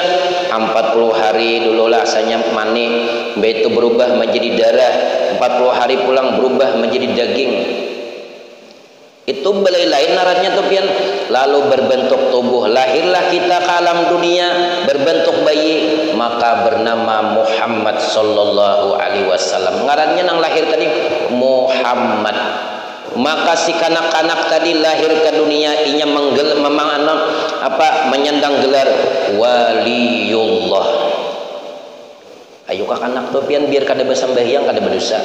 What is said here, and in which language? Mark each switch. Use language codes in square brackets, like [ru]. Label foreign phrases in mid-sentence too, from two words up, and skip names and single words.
[bjn] 40 hari dulu lah asalnya mani, itu berubah menjadi darah, 40 hari pulang berubah menjadi daging. Itu belai lain naratnya tuh pian. Lalu berbentuk tubuh, lahirlah kita ke alam dunia berbentuk bayi, maka bernama Muhammad [ar] sallallahu alaihi wasallam. [bjn] Ngarannya nang lahir tadi Muhammad. Maka si kanak-kanak tadi lahir ke dunia inya menyandang gelar waliullah. Ayo kanak tuh pian biar kada bersembahyang kada berdosa.